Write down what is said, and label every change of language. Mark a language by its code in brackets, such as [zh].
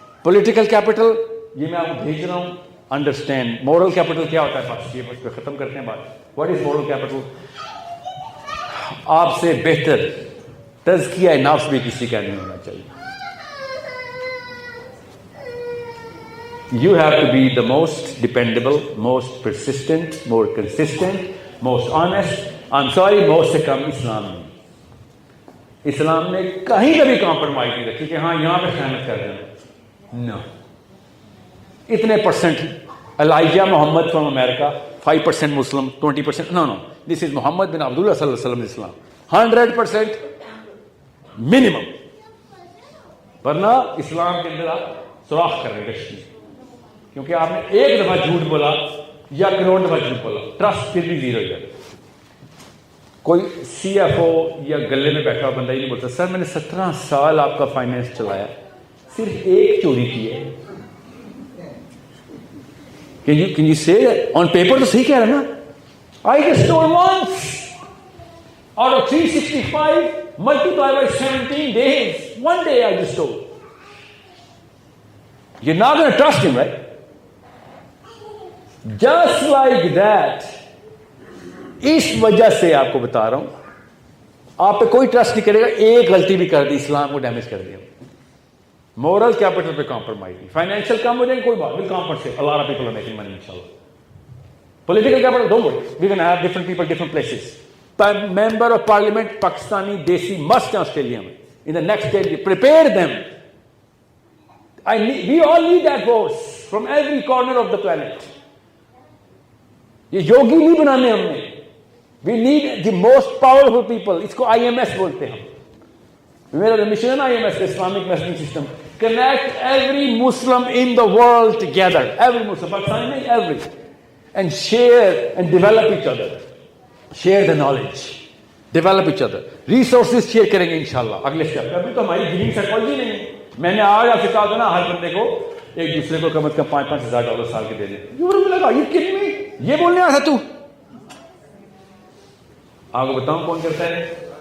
[ur] Political capital یہ میں آپ کو بھیج رہا ہوں, انڈرسٹینڈ. مورل کیپٹل کیا ہوتا ہے بس, یہ بس پہ ختم کرتے ہیں بات. What is moral capital? آپ سے بہتر تزکیہ نفس بھی کسی کا نہیں ہونا چاہیے. [en] You have to be the most dependable, most persistent, more consistent, most honest. I'm sorry, most [ur] سے کم اسلام نہیں. اسلام نے کہیں کبھی کمپرومائز نہیں رکھی کہ ہاں یہاں پہ خیانت کر دینا. [en] No. [ur] اتنے percent [en] Elijah Muhammad from America, 5% Muslim, 20%. No. This is Muhammad bin Abdullah sallallahu alaihi wasallam Islam. 100% minimum. [ur] ورنہ اسلام کے اندر آپ سوراخ کر رہے ہیں کیونکہ آپ نے ایک دفعہ جھوٹ بولا یا کروڑ دفعہ جھوٹ بولا, ٹرسٹ پھر بھی زیرو ہو جائے. کوئی سی ایف او یا گلے میں بیٹھا بندہ ہی نہیں بولتا سر میں نے 17 سال آپ کا فائنینس چلایا, صرف ایک چوری کی ہے. [en] Can you say that? On paper [ur] تو صحیح کہہ رہا نا. [en] I just stole once out of 365 multiplied by 17 days. One day I just stole. You're not going to trust him, right? Just like that. [ur] اس وجہ سے آپ کو بتا رہا ہوں آپ پہ کوئی ٹرسٹ نہیں کرے گا. ایک غلطی بھی کر دی اسلام کو ڈیمیج کر دیا. مورل کیپٹل پہ کمپرومائز نہیں. فائنینشیل کم ہو جائیں کوئی بات, [en] Will compensate. A lot of people are making money inshallah. Political capital, don't worry. We're going to have different people, different places. Member of Parliament, Pakistani, Desi, must Australia. In the next 10 years, prepare them. We all need that voice from every corner of the planet. [ur] یہ یوگی نہیں بنانے ہم نے. [en] We need the most powerful people. [ur] اس کو IMS بولتے ہیں. میرا mission ہے [en] IMS, Islamic Messaging System. Connect every Muslim in the world together. Every Muslim, Pakistani نہیں, every. And share and develop each other. Share the knowledge. Develop each other. [ur] Resources share کریں گے انشاءاللہ اگلے step. ابھی تو ہماری green psychology نہیں ہے. میں نے آج آپ سے کہا تھا نا ہر بندے کو ایک دوسرے کو کم از کم $5,000 سال کے دے دیں. یہ کتنے میں یہ بولنے آیا تو آپ کو بتاؤں کون کرتا ہے.